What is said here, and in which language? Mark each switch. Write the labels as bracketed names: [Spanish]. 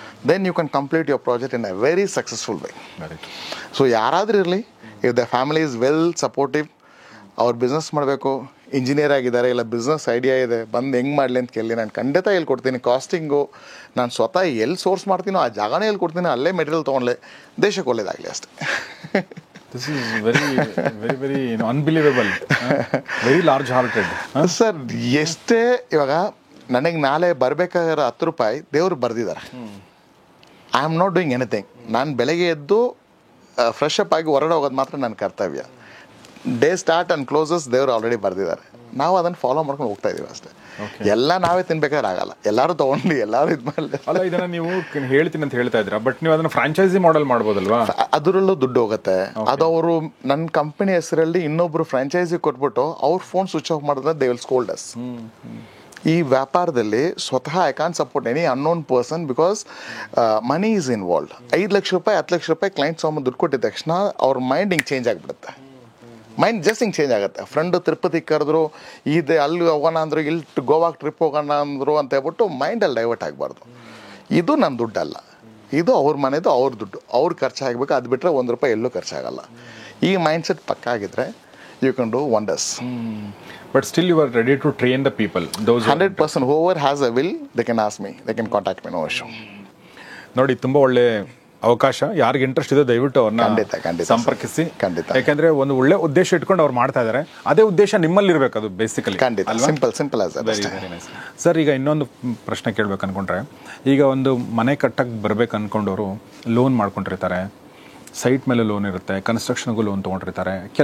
[English] Then you can complete your project in a very successful way. [Kannada] So ಯಾರಾದರೂ ಇರಲಿ, [English] if the family is well supportive, [Kannada] ಅವ್ರು business ಮಾಡಬೇಕು, engineer ಆಗಿದ್ದಾರೆ, ಇಲ್ಲ business idea ಇದೆ, ಬಂದು ಹೆಂಗೆ ಮಾಡಲಿ ಅಂತ ಕೇಳಿ ನಾನು ಖಂಡಿತ ಹೇಳ್ಕೊಡ್ತೀನಿ. ಕಾಸ್ಟಿಂಗು ನಾನು ಸ್ವತಃ ಎಲ್ಲಿ ಸೋರ್ಸ್ ಮಾಡ್ತೀನೋ ಆ ಜಾಗನೇ ಹೇಳ್ಕೊಡ್ತೀನಿ. ಅಲ್ಲೇ ಮೆಟೀರಿಯಲ್ ತೊಗೊಂಡ್ಲೆ ದೇಶಕ್ಕೆ ಒಳ್ಳೇದಾಗಲಿ ಅಷ್ಟೇ. [English] This is very, very, very unbelievable. Very large hearted. [Kannada] Sir, ಎಷ್ಟೇ ಇವಾಗ ನನಗೆ ನಾಳೆ ಬರಬೇಕಾಗಿರೋ ₹10 ದೇವ್ರು ಬರೆದಿದ್ದಾರೆ. [English] I am not doing anything. [Kannada] ನಾನು ಬೆಳಗ್ಗೆ ಎದ್ದು ಫ್ರೆಶ್ ಅಪ್ ಆಗಿ ಹೊರಡೆ ಹೋಗೋದು ಮಾತ್ರ ನನ್ನ ಕರ್ತವ್ಯ. ಡೇ ಸ್ಟಾರ್ಟ್ ಆ್ಯಂಡ್ ಕ್ಲೋಸಸ್ ದೇವ್ರು ಆಲ್ರೆಡಿ ಬರೆದಿದ್ದಾರೆ. ನಾವು ಅದನ್ನು ಫಾಲೋ ಮಾಡ್ಕೊಂಡು ಹೋಗ್ತಾ ಇದೀವಿ ಅಷ್ಟೇ. ಎಲ್ಲ ನಾವೇ ತಿನ್ಬೇಕಾದ್ರೆ ಆಗಲ್ಲ. ಎಲ್ಲರೂ ತೊಗೊಂಡು ಎಲ್ಲರೂ ಇದು ಮಾಡಲಿ. ಅಲ್ಲ, ಇದನ್ನು ನೀವು ಹೇಳ್ತೀನಿ ಅಂತ ಹೇಳ್ತಾ ಇದ್ದೀರಾ, ಬಟ್ ನೀವು ಅದನ್ನು ಫ್ರಾಂಚೈಸಿ ಮಾಡೆಲ್ ಮಾಡ್ಬೋದಲ್ವಾ? ಅದರಲ್ಲೂ ದುಡ್ಡು ಹೋಗುತ್ತೆ. ಅದು ಅವರು ನನ್ನ ಕಂಪನಿ ಹೆಸರಲ್ಲಿ ಇನ್ನೊಬ್ರು ಫ್ರಾಂಚೈಸಿ ಕೊಟ್ಬಿಟ್ಟು ಅವ್ರ ಫೋನ್ ಸ್ವಿಚ್ ಆಫ್ ಮಾಡಿದ್ರೆ [English] They will scold us. [Kannada] ಈ ವ್ಯಾಪಾರದಲ್ಲಿ ಸ್ವತಃ [English] I can't support any unknown person because money is involved. [Kannada] ₹5 lakh ₹10 lakh client ಸಾಮಾನು ದುಡ್ಡು ಕೊಟ್ಟಿದ ತಕ್ಷಣ ಅವ್ರ ಮೈಂಡ್ ಹಿಂಗೆ ಚೇಂಜ್ ಆಗಿಬಿಡುತ್ತೆ. ಮೈಂಡ್ ಜಸ್ಟ್ ಹಿಂಗೆ ಚೇಂಜ್ ಆಗುತ್ತೆ. ಫ್ರೆಂಡು ತಿರುಪತಿಗೆ ಕರೆದ್ರು, ಇದೆ ಅಲ್ಲಿ ಹೋಗೋಣ ಅಂದರು, ಇಲ್ಲಿ ಗೋವಾಗೆ ಟ್ರಿಪ್ ಹೋಗೋಣ ಅಂದರು ಅಂತ ಹೇಳ್ಬಿಟ್ಟು ಮೈಂಡಲ್ಲಿ ಡೈವರ್ಟ್ ಆಗಬಾರ್ದು. ಇದು ನನ್ನ ದುಡ್ಡಲ್ಲ, ಇದು ಅವ್ರ ಮನೆದು, ಅವ್ರ ದುಡ್ಡು, ಅವ್ರು ಖರ್ಚಾಗಬೇಕು. ಅದು ಬಿಟ್ಟರೆ ₹1 ಎಲ್ಲೂ ಖರ್ಚಾಗಲ್ಲ. ಈ ಮೈಂಡ್ ಸೆಟ್ ಪಕ್ಕ ಆಗಿದ್ರೆ [English] You can do wonders. But still you are ready to train the people. Those 100%. Whoever has a will, they can ask me. They can contact me, no issue. [Kannada] ನೋಡಿ, ತುಂಬ ಒಳ್ಳೆ ಅವಕಾಶ. ಯಾರಿಗೆ ಇಂಟ್ರೆಸ್ಟ್ ಇದೆ ದಯವಿಟ್ಟು ಅವ್ರನ್ನ ಖಂಡಿತ ಸಂಪರ್ಕಿಸಿ. ಖಂಡಿತ. ಯಾಕಂದ್ರೆ ಒಂದು ಒಳ್ಳೆ ಉದ್ದೇಶ ಇಟ್ಕೊಂಡು ಅವ್ರು ಮಾಡ್ತಾ ಇದ್ದಾರೆ. ಅದೇ ಉದ್ದೇಶ ನಿಮ್ಮಲ್ಲಿ ಇರಬೇಕು, ಅದು ಬೇಸಿಕಲಿ. ಖಂಡಿತ. ಸಿಂಪಲ್ ಆಸ್ ಸರ್, ಈಗ ಇನ್ನೊಂದು ಪ್ರಶ್ನೆ ಕೇಳ್ಬೇಕು ಅನ್ಕೊಂಡ್ರೆ, ಈಗ ಒಂದು ಮನೆ ಕಟ್ಟಕ್ಕೆ ಬರ್ಬೇಕು ಅನ್ಕೊಂಡವರು ಲೋನ್ ಮಾಡ್ಕೊಂಡಿರ್ತಾರೆ, ಸೈಟ್ ಮೇಲೆ ಲೋನ್ ಇರುತ್ತೆ, ಕನ್ಸ್ಟ್ರಕ್ಷನ್ಗೂ ಲೋನ್ ತೊಗೊಂಡಿರ್ತಾರೆ.